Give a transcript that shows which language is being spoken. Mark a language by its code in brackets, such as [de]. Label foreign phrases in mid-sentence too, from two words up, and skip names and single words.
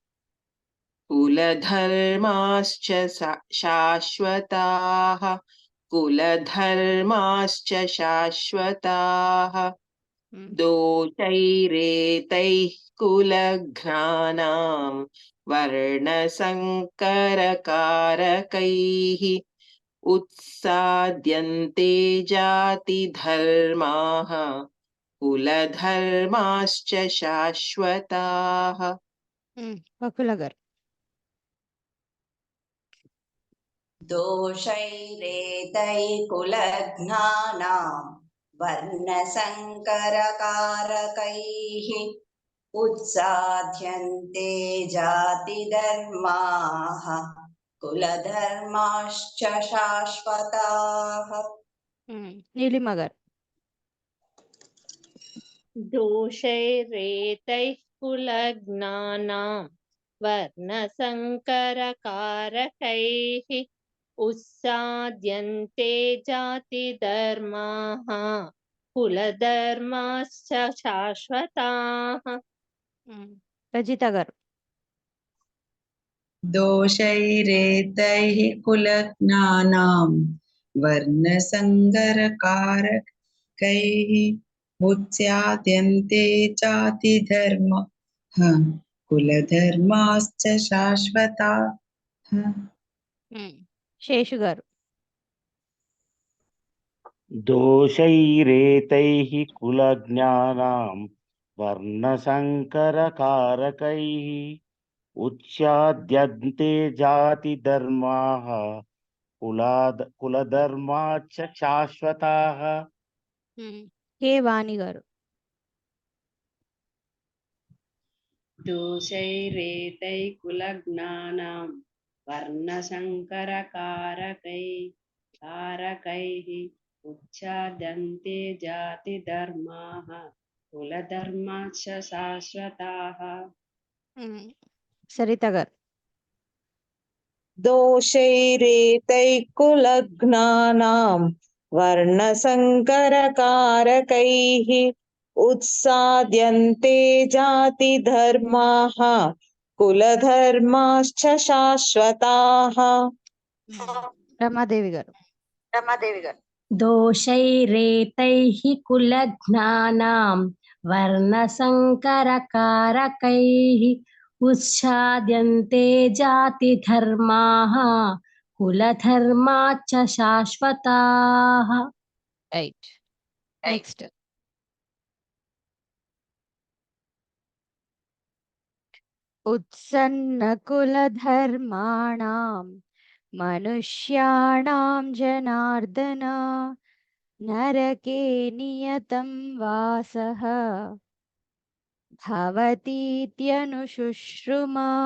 [sa] కులధర్మాశ్చ శాశ్వతాః కులధర్మాశ్చ శాశ్వతాః దోషైరేతైః కులఘ్నానాం వర్ణసంకరకారకైః ఉత్సాద్యంతే జాతిధర్మాః కులధర్మాశ్చ శాశ్వతాః [te] వకుల గారు [sa] दोषैरेतैकुलघ्नानां वर्णसङ्करकारकैः उत्साध्यन्ते जातिधर्माः कुलधर्माश्च शाश्वताः. [te] నీలిమ గారు. [sa] दोषैरेतैः कुलज्ञानां वर्णसङ्करकारकैः उत्साद्यन्ते जातिधर्माः कुलधर्माश्च शाश्वताः. [te] రజిత గారు. [sa] दोषैरेतैः कुलज्ञानां वर्णसङ्करकारकैः उत्स्याद्यन्ते जातिधर्मः कुलधर्माश्च शाश्वताः. [te] శేషు గారు. [sa] दोषैरेतैः कुलज्ञानां वर्णसङ्करकारकैः उच्चाद्यन्ते जातिधर्माः कुलधर्माश्च शाश्वताः. [te] కే వాణి గారు. [sa] दोषैरेतैकुलज्ञानां वर्णसङ्करकारकैः उच्चाद्यन्ते जातिधर्माः कुलधर्माश्च शाश्वताः. [te] సరిత గారు. [sa] दोषैरेतैकुलघ्नानां वर्णसङ्करकारकैः उत्साद्यन्ते जातिधर्माः कुलधर्माश्च शाश्वताः. [te] రమాదేవి గారు. दोषैरेतैः कुलघ्नानां वर्णसङ्करकारकैः उच्छाद्यन्ते जातिधर्माः कुलधर्माश्च शाश्वताः. రైట్. [sa] నెక్స్ట్ उत्सन्नकुलधर्माणां मनुष्याणां जनार्दन नरके नियतं वासः भवतीत्यनुशुश्रुमा.